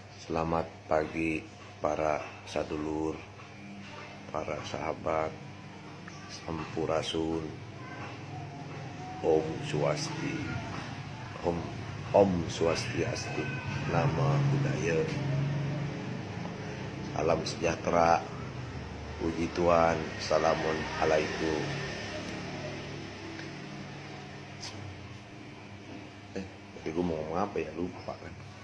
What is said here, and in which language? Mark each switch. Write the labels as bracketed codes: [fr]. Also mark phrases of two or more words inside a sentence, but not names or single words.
[id] Selamat pagi para sadulur, para sahabat, sampurasun, [ban] Om Swasti, Om Swastiastu, [pi] nama budaya, [id] salam sejahtera, puji Tuhan, Assalamualaikum. Gue mau ngomong apa ya, lupa kan.